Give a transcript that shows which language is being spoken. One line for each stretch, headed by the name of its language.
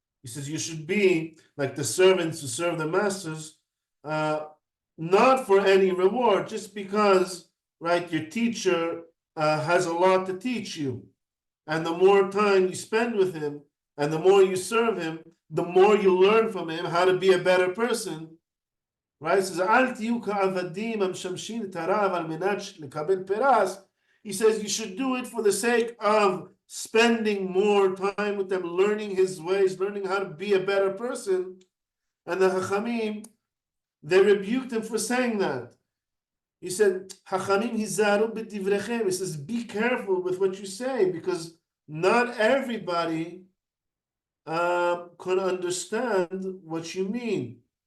English: He says you should be like the servants who serve their masters, not for any reward, just because, right, your teacher has a lot to teach you. And the more time you spend with him and the more you serve him, the more you learn from him how to be a better person. Right? It says,
Hebrew: "Al tiyu ka'avadim המשמשים את הרב על מנת לקבל פרס."
English: He says you should do it for the sake of spending more time with them, learning his ways, learning how to be a better person. And the Hachamim, they rebuked him for saying that. He said,
Hebrew: Hachamim hizaru b'divrechem.
English: He says, be careful with what you say, because not everybody could understand what you mean.